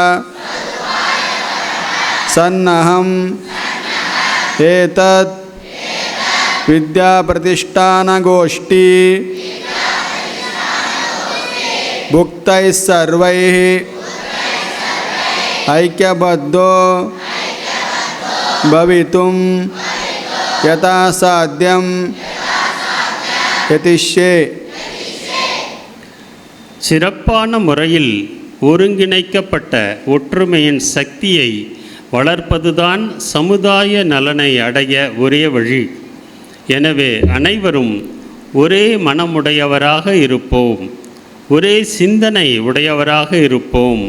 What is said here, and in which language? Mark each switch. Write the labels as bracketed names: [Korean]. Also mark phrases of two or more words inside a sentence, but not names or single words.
[Sanskrit] सन्नहम् एतत् विद्याप्रतिष्ठानगोष्ठी भुक्तैः सर्वैः ऐक्यबद्धो भवितुं यथासाध्यं यतिष्ये. [Tamil] சிறப்பான முறையில் ஒருங்கிணைக்கப்பட்ட ஒற்றுமையின் சக்தியை வளர்ப்பதுதான் சமுதாய நலனை அடைய ஒரே வழி. எனவே அனைவரும் ஒரே மனமுடையவராக இருப்போம், ஒரே சிந்தனை உடையவராக இருப்போம்,